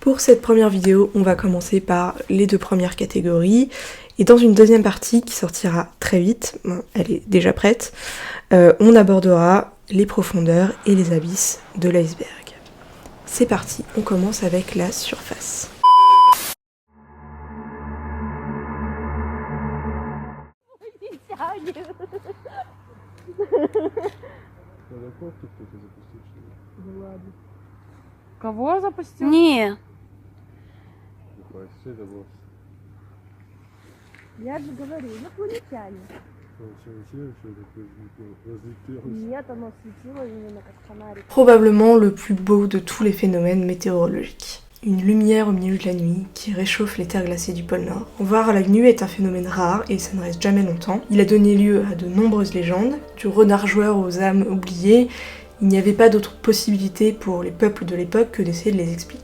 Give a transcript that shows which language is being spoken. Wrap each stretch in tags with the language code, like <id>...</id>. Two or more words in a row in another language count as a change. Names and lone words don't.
<fr>Pour cette première vidéo, on va commencer par les 2 premières catégories. Et dans une deuxième partie qui sortira très vite, elle est déjà prête, on abordera les profondeurs et les abysses de l'iceberg. C'est parti, on commence avec la surface.</fr> <ru>Кого запустил? Не. Я же говорю, инопланетяне. Нет, оно светило именно как фонарик.</ru> <fr>Probablement le plus beau de tous les phénomènes météorologiques. Une lumière au milieu de la nuit qui réchauffe les terres glacées du pôle Nord. Voir à l'œil nu est un phénomène rare et ça ne reste jamais longtemps. Il a donné lieu à de nombreuses légendes, du renard joueur aux âmes oubliées. Il n'y avait pas d'autre possibilité pour les peuples de l'époque que d'essayer de les expliquer.</fr>